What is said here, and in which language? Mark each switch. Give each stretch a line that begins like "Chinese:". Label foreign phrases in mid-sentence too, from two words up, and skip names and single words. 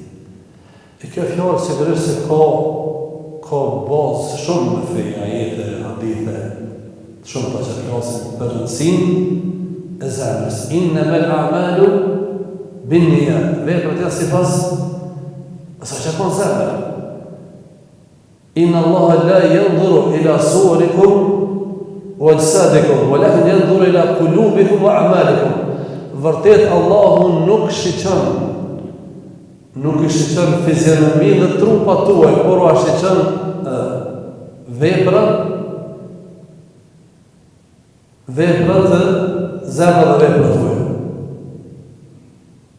Albanian: E kjo fjallë sigurisht se ka bazë shumë në feja, ajete, hadithe, shumë të që të klasin për rëndësinë e zemrës.
Arabic: إنما الأعمال بالنيات.
Albanian: Veprat janë sipas asaj që ka në zemër.
Arabic: إن الله لا ينظر إلى صوركم وأجسادكم ولكن ينظر إلى قلوبكم وأعمالكم.
Albanian: Vërtet Allahu nuk shiqon fizionominë dhe trupat tuaj, por ua shiqon veprat të zemra dhe veprat tuaj.